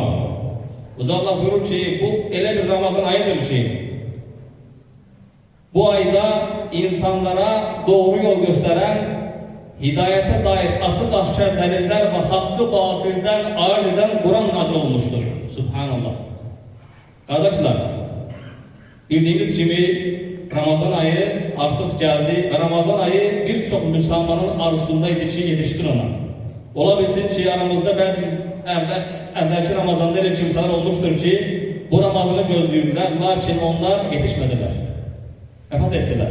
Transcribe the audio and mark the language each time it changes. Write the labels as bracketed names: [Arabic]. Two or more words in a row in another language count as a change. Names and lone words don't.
[Turkish] Allah buyurur ki bu ele bir Ramazan ayıdır ki bu ayda insanlara doğru yol gösteren, hidayete dair açık aşkar deliller ve hakkı batıldan ayırt eden Kur'an nazil olmuştur. [Azerbaijani] Subhanallah. [Turkish] Kardeşler, bildiğimiz gibi [Azerbaijani] Ramazan ayı artıq gəldi və Ramazan ayı bir çox müsəlmanın arzusunda idi ki, yetişsin ona. Ola bilsin ki, aramızda bəzi əvvəlki Ramazanda elə kimsələr olmuşdur ki, bu Ramazanı gözləyirdilər, lakin onlar yetişmədilər, vəfat etdilər.